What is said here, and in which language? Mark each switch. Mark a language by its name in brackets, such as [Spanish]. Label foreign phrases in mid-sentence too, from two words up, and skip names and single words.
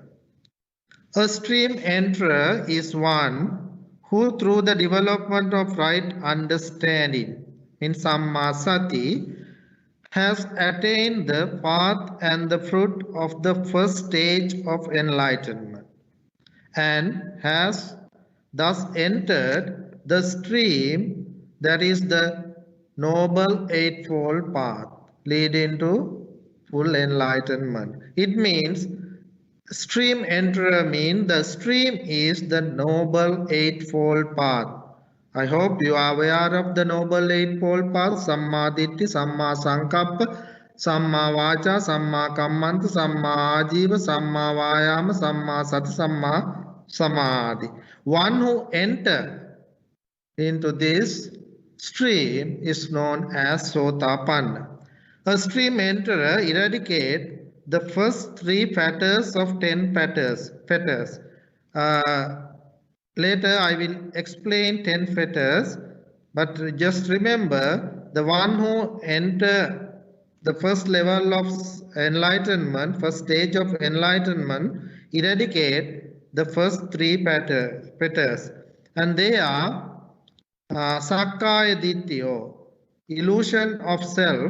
[English] A stream enterer is one who, through the development of right understanding in Sammasati, has attained the path and the fruit of the first stage of enlightenment and has thus entered the stream that is the Noble Eightfold Path leading to full enlightenment. It means stream enterer means the stream is the Noble Eightfold Path. I hope you are aware of the Noble Eightfold Path: [Pali] Samma Ditti, Samma Sankappa, Samma Vacha, Samma Kammanta, Samma Ajiva, Samma Vayama, Samma Sati, Samma Samadhi. [English] One who enters into this stream is known as Sotapanna. A stream enterer eradicates the first 3 fetters of 10 fetters. Later I will explain 10 fetters, but just remember the one who enters the first level of enlightenment, first stage of enlightenment, eradicate the first 3 fetters, and they are [Pali] Sakkaya Ditthya, [English] illusion of self.